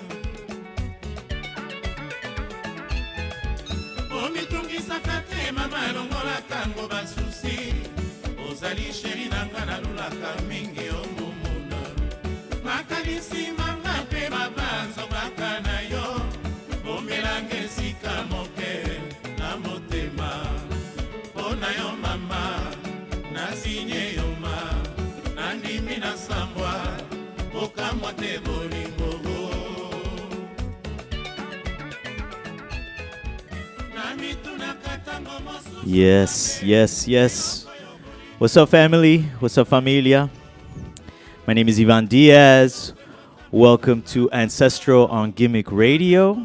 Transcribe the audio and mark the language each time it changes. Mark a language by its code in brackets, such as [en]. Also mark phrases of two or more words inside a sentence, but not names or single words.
[ln] omitungisaka te mama elongola tango basusi ozali sheri nanga nalulaka mingi omumuno makanisi manga mpe babanzongaka na yo bomelanga esika moke na motema mpo na yo mama nasinye yo ma nandimi nasambwa bokamwa te bolingo [en] Yes, yes, yes. What's up, family? What's up, familia? My name is Ivan Diaz. Welcome to Ancestral on GIMIC Radio.